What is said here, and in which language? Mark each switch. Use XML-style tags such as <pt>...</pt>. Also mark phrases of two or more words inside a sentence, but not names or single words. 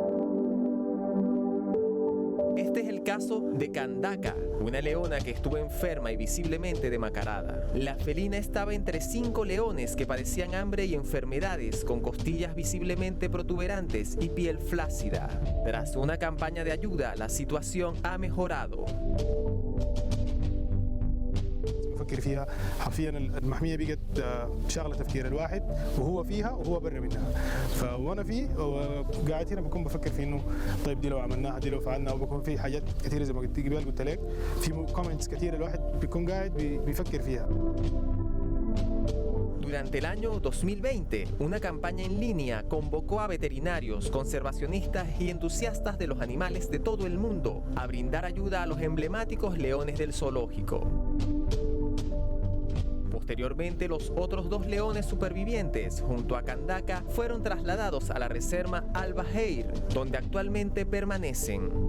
<es>Este es el caso de Kandaka, una leona que estuvo enferma y visiblemente demacrada. La felina estaba entre 5 leones que padecían hambre y enfermedades, con costillas visiblemente protuberantes y piel flácida. Tras una campaña de ayuda, la situación ha mejorado.</es> <ar>بفكر فيها حرفيا المحميه بقت شغله تفكير الواحد وهو فيها وهو برا منها فوانا في قاعد هنا بكون بفكر في انه طيب دي لو عملناها دي لو فعلنا وبكون في حاجات كثيره زي ما قلت لك في كومنتس كثيره الواحد بيكون قاعد بيفكر فيها.</ar> <es>Durante el año 2020, una campaña en línea convocó a veterinarios, conservacionistas y entusiastas de los animales de todo el mundo a brindar ayuda a los emblemáticos leones del zoológico. Posteriormente, los otros 2 leones supervivientes, junto a Kandaka, fueron trasladados a la reserva Al-Baheir, donde actualmente permanecen.</es>